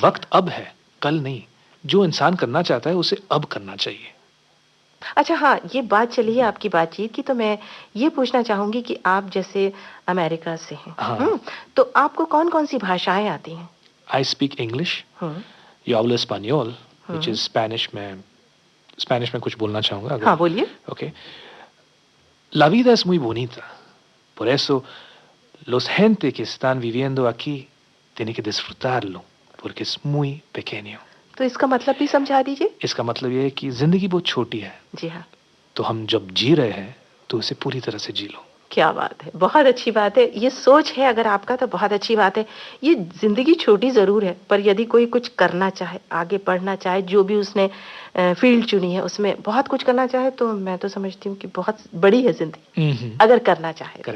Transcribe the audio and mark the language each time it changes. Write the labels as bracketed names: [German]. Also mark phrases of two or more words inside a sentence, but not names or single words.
[Hindi] वक़्त अब है, कल नहीं। जो इंसान करना चाहता है उसे अब करना चाहिए। अच्छा हाँ, ये बात चली है आपकी बातचीत की, तो मैं ये पूछना चाहूँगी कि आप जैसे अमेरिका से हैं, हाँ, तो आपको कौन-कौन सी भाषाएँ आती हैं? [English] I speak English, [Hindi] हुँ, [Spanish] yo hablo español, [Hindi] which हुँ। is स्पेनिश में कुछ बोलना चाहूँगा हाँ, अगर बोलिए। ओके। [Spanish] La vida es muy bonita, por eso los gente que están viviendo aquí tienen que disfrutarlo, porque es muy pequeño। [Hindi] तो इसका मतलब भी समझा दीजिए। इसका मतलब ये है कि ज़िंदगी बहुत छोटी है, जी हाँ, तो हम जब जी रहे हैं, तो उसे पूरी तरह से जी लो। क्या बात है! बहुत अच्छी बात है। ये सोच है अगर आपका तो बहुत अच्छी बात है। ये ज़िंदगी छोटी ज़रूर है, पर यदि कोई कुछ करना चाहे, आगे बढ़ना चाहे, जो भी उसने फ़ील्ड चुनी है, उसमें बहुत कुछ करना चाहे, तो मैं तो समझती हूँ कि बहुत बड़ी है ज़िंदगी, अगर करना चाहे तो।